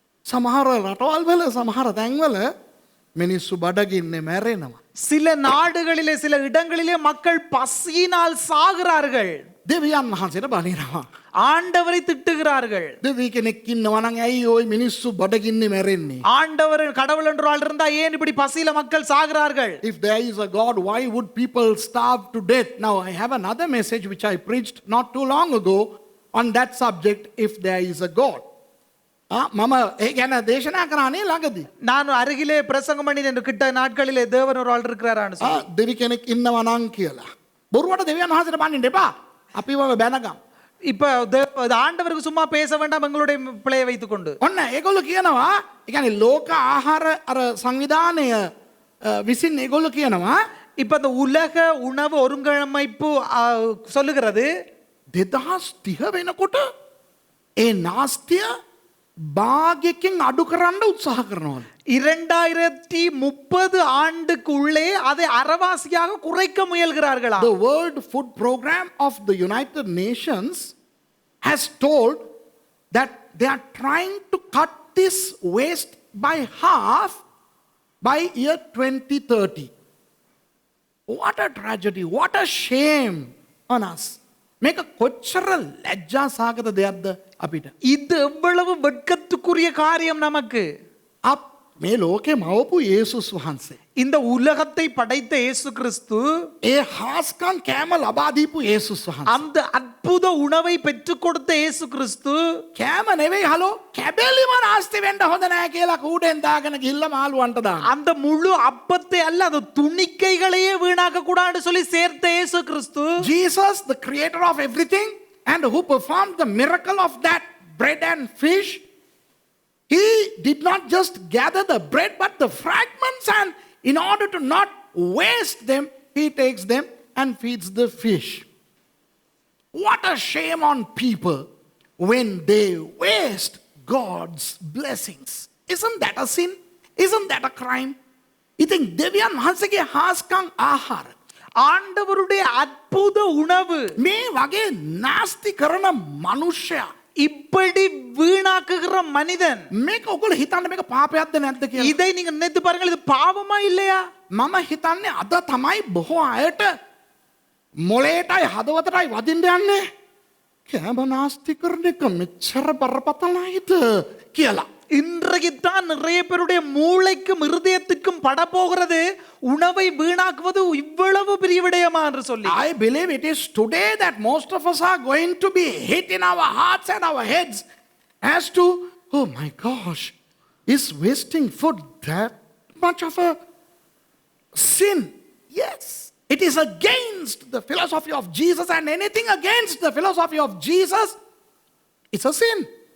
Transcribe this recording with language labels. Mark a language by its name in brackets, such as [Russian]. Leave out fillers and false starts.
[Sinhala] සමහර රටවල් වල සමහර තැන්වල මිනිස්සු බඩගින්නේ මැරෙනවා. [Tamil] சில நாடுகளிலே, சில இடங்களிலே மக்கள் பசியினால் சாகிறார்கள். [Sinhala] දෙවියන් වහන්සේට බනිනවා. [Tamil] ஆண்டவரை திட்டுகிறார்கள். [Sinhala] දෙවි කෙනෙක් ඉන්නවා නම් ඇයි ওই මිනිස්සු බඩගින්නේ මැරෙන්නේ? [Tamil] ஆண்டவர் கடவுள் என்ற ஆள் இருந்தா ஏன் இப்படி பசியில மக்கள் சாகிறார்கள்? [English] If there is a God, why would people starve to death? Now, I have another message which I preached not too long ago on that subject, if there is a God. [Sinhala] මම ඒ ගැන දේශනා කරානේ ළඟදී. [Tamil] நான் அருகிலே பிரசங்கம் பண்ணி என்று கிட்ட நாட்களிலே தேவன் ஒரு ஆள் இருக்கிறாரான்னு சொல்லி. [Sinhala] දෙවි කෙනෙක් ඉන්නවා නම් කියලා. බොරුවට දෙවියන් වහන්සේට බනින්න එපා. අපිව බැනගම්. [Tamil] இப்ப ஆண்டவருக்கு சும்மா பேச வேண்டாம் எங்களுடைய பிழையை வைத்துக் கொண்டு. [Sinhala] ඔන්න ඒගොල්ලෝ කියනවා, ඒ කියන්නේ ලෝක ආහාර අර සංවිධානය විසින් ඒගොල්ලෝ කියනවා [Tamil] இப்ப அந்த உலக உணவு ஒருங்கமைப்பு சொல்லுகிறது [Sinhala] 2030 වෙනකොට ඒ නාස්තිය භාගයකින් අඩු කරන්න උත්සාහ කරනවා. [Tamil] 2030 ஆண்டுக்குள்ளே அதை அரைவாசியாக குறைக்க முயல்கிறார்களா? [English] The World Food Program of the United Nations has told that they are trying to cut this waste by half by year 2030. What a tragedy, what a shame on us. [Sinhala] මේක කොච්චර ලැජ්ජා සාගත දෙයක්ද අපිට. [Tamil] இது எவ்வளவு வெட்கத்துக்குரிய காரியம் நமக்கு. [Sinhala] මේ ලෝකේ මවපු යේසුස් වහන්සේ. [Tamil] இந்த உலகத்தை படைத்த இயேசு கிறிஸ்து, [Sinhala] ඒ හාස්කම් කෑම ලබා දීපු යේසුස් වහන්සේ. [Tamil] அந்த அற்புத உணவை பெற்றுக் கொடுத்த இயேசு கிறிஸ்து [Sinhala] කෑම නෙවෙයි හලෝ කැබැලිම නාස්ති වෙන්න හොඳ නැහැ කියලා කූඩෙන් දාගෙන ගිහිල්ල මාළුවන්ට දාන. [Tamil] அந்த முழு அப்பத்தை அல்ல, அந்த துணிக்கைகளையே வீணாக்க கூடாதுன்னு சொல்லி சேர்த்த இயேசு கிறிஸ்து, [English] Jesus, the creator of everything and who performed the miracle of that bread and fish, he did not just gather the bread but the fragments, and in order to not waste them, he takes them and feeds the fish. What a shame on people when they waste God's blessings. Isn't that a sin? Isn't that a crime? [Sinhala] ඉතින් දෙවියන් වහන්සේගේ හාස්කම් ආහාර, [Tamil] ஆண்டவருடைய அற்புத உணவு, [Sinhala] මේ වගේ නාස්ති කරන මනුෂ්‍යයා, [Tamil] இப்படி வீணாக்குகிற மனிதன், [Sinhala] මේක ඔයගොල්ලෝ හිතන්න මේක පාපයක්ද නැද්ද කියලා? [Tamil] இதை நீங்க நினைத்து பாருங்கள், இது பாவமா இல்லையா? [Sinhala] මම හිතන්නේ අද තමයි බොහෝ අයට මොලේටයි හදවතටයි වදින්න යන්නේ කෑම නාස්ති කරන එක මෙච්චර බරපතලයිද කියලා. [Tamil] இன்றைக்கு தான் நிறைய பேருடைய மூளைக்கும் இருதயத்துக்கும் பட போகிறது, உணவை வீணாக்குவது இவ்வளவு பெரிய விடயமா என்று சொல்லி. [English] I believe it is today that most of us are going to be hit in our hearts and our heads as to, oh my gosh, is wasting food that much of a sin? Yes. It is against the philosophy of Jesus, and anything against the philosophy of Jesus, it's a sin.